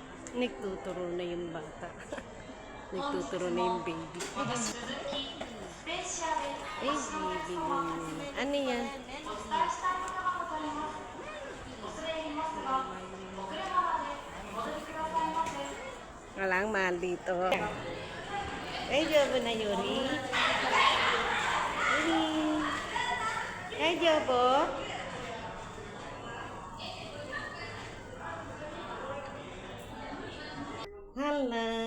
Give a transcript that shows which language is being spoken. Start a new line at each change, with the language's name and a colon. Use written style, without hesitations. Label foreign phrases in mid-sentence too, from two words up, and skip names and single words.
Filipino: Nagtuturo na yung bata. Nagtuturo na yung baby.
Japanese: 鈴木スペシャル
Filipino: Eh, baby. Ano yan?
Japanese: お伝えしたいことがございます。恐れ入りますが、お車までお戻りくださいませ。
Filipino: Walang mahal dito. Ay, Jobo na Yuri. Yuri. Ay, Jobo. Hala.